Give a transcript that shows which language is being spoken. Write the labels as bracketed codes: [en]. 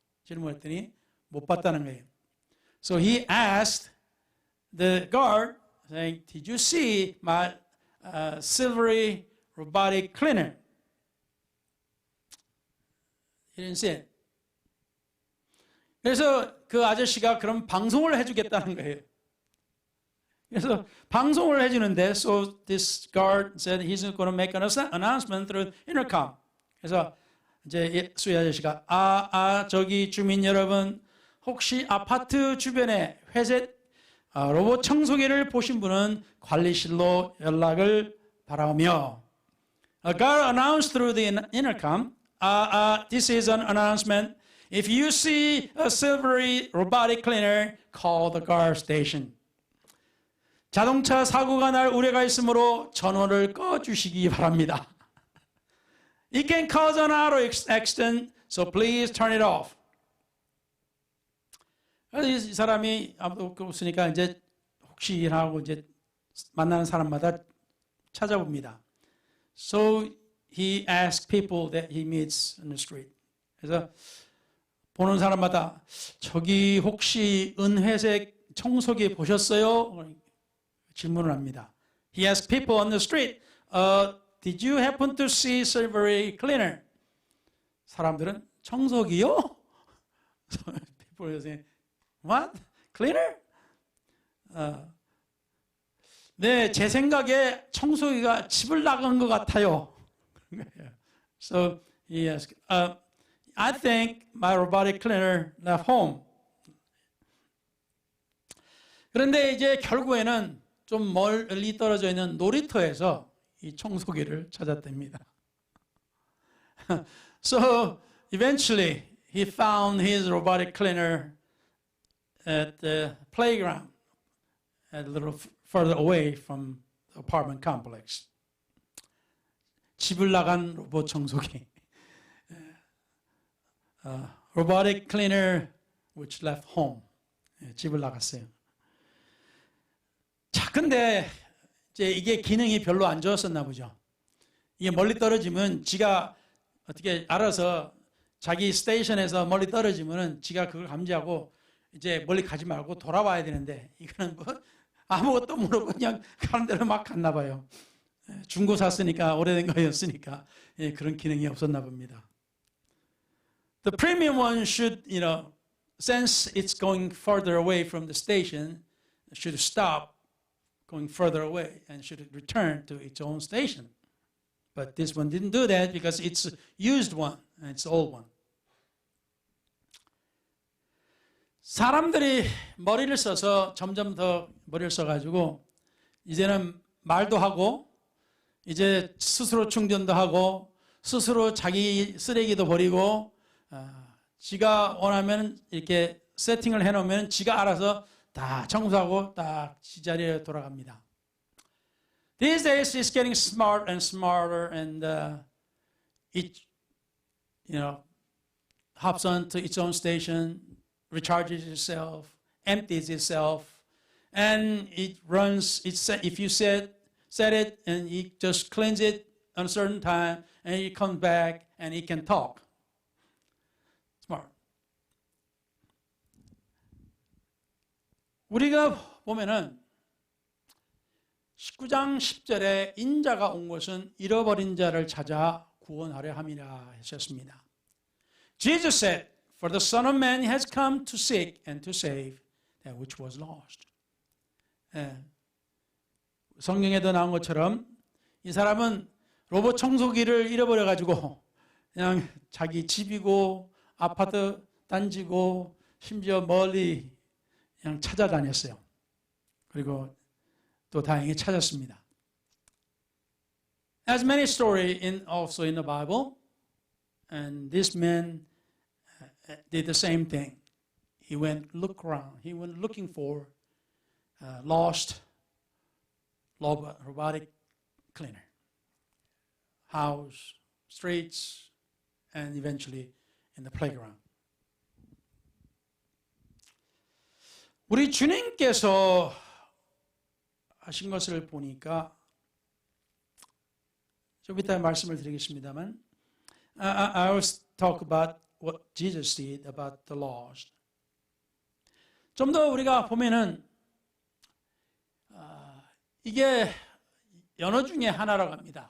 [ko] 질문했더니 못 봤다는 거예요. [en] So he asked the guard, saying, "Did you see my silvery robotic cleaner?" He didn't see it. [ko] 그래서 그 아저씨가 그럼 방송을 해주겠다는 거예요. 그래서 방송을 해주는데, [en] so this guard said he's going to make an announcement through intercom. [ko] 그래서 이제 수희 아저씨가 저기 주민 여러분, 혹시 아파트 주변에 회색 로봇 청소기를 보신 분은 관리실로 연락을 바라오며, [en] a guard announced through the intercom, this is an announcement. If you see a silvery robotic cleaner, call the guard station. [ko] 자동차 사고가 날 우려가 있으므로 전원을 꺼주시기 바랍니다. [en] It can cause an auto accident, so please turn it off. [ko] 그래서 이 사람이 아무도 없으니까 이제 혹시 하고 이제 만나는 사람마다 찾아봅니다. [en] So he asks people that he meets on the street. [ko] 그래서 보는 사람마다 저기 혹시 은회색 청소기 보셨어요? 질문을 합니다. [en] He asked people on the street, did you happen to see silvery cleaner? [ko] 사람들은 청소기요? [en] People are saying, what? Cleaner? [ko] 네, 제 생각에 청소기가 집을 나간 것 같아요. [en] So he asked, I think my robotic cleaner left home. [ko] 그런데 이제 결국에는 좀 멀리 떨어져 있는 놀이터에서 이 청소기를 찾았답니다. [en] So eventually he found his robotic cleaner at the playground, a little further away from the apartment complex. [ko] 집을 나간 로봇 청소기. [en] Robotic cleaner which left home. [ko] 집을 나갔어요. 자, 근데 이제 이게 기능이 별로 안 좋았었나 보죠. 이게 멀리 떨어지면 지가 어떻게 알아서 자기 스테이션에서 멀리 떨어지면은 지가 그걸 감지하고 이제 멀리 가지 말고 돌아와야 되는데 이거는 뭐 아무것도 모르고 그냥 가는 대로 막 갔나 봐요. 중고 샀으니까 오래된 거였으니까 그런 기능이 없었나 봅니다. [en] The premium one should, since it's going further away from the station, should stop going further away and should return to its own station. But this one didn't do that because it's a used one and it's an old one. 사람들이 머리를 써서 점점 더 머리를 써가지고 이제는 말도 하고 이제 스스로 충전도 하고 스스로 자기 쓰레기도 버리고 지가 원하면 이렇게 세팅을 해놓으면 지가 알아서 다 청소하고 딱 지자리에 돌아갑니다. These days it's getting smart and smarter and it hops on to its own station, recharges itself, empties itself, and it runs. If you set it and it just cleans it on a certain time, and it comes back and it can talk. Smart. [ko] 우리가 보면은 19장 10절에 인자가 온 것은 잃어버린 자를 찾아 구원하려 함이라 하셨습니다. [en] Jesus said, For the Son of Man has come to seek and to save that which was lost. [ko] 성경에도 나온 것처럼 이 사람은 로봇 청소기를 잃어버려가지고 그냥 자기 집이고 아파트 단지고 심지어 멀리 그냥 찾아다녔어요. 그리고 또 다행히 찾았습니다. [en] As many stories also in the Bible, and this man did the same thing. He went look around. He went looking for lost robotic cleaner. House, streets, and eventually in the playground. [ko] 우리 주님께서 하신 것을 보니까 좀 이따 말씀을 드리겠습니다만 [en] I will talk about what Jesus did about the lost. [ko] 좀 더 우리가 보면은 이게 연어 중에 하나라고 합니다.